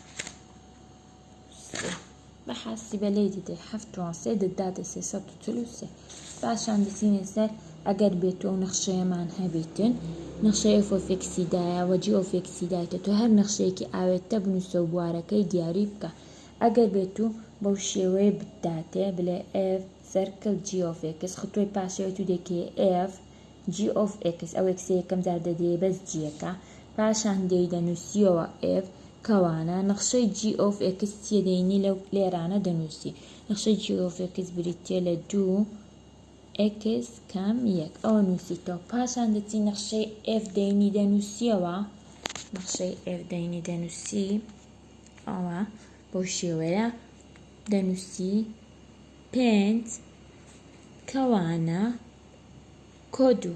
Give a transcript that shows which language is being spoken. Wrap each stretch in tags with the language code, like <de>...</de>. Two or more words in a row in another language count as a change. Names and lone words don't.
<ckb>بە حاسیبە لێی دیدەی 7 توان 3 دەداتە 343 پاشان دەچینە سەر ئەگەر بێتەوە و نەخشەیەمان هەبێتن نەخشەی</ckb> <en>f of x</en> <ckb>دایە و</ckb> <en>g of x</en> <ckb>دایتە تۆ هەر نەخشەیەکی ئاوێتە بنووسە و بوارەکەی دیاری بکە ئەگەر بێت و بەو شێوەیە بداتێ بڵێ</ckb> <en>f circle g of x</en> <ckb>خطوەی پاشەوەی تو دەکەی</ckb> <en>f g of x</en> <ckb>ئەو x یەکەم جار دەدەیە بەس g-ەکە پاشان دێی دەنووسیەوە f کەوانە نەخشەی</ckb> <en>g of x</en> <ckb>چیە دەینی لەو لێرانە دەنووسی نەخشەی</ckb> <en>g of x</en> <ckb>بریتێ لە 2 x کەم 1 ئەوە نووسیتەوە پاشان دەچی نەخشەی f دەینی دەنووسیەوە نەخشەی f دەینی دەنووسی ئەوە بەو شێوەیە دەنووسی 5 کەوانە کۆدو.</ckb>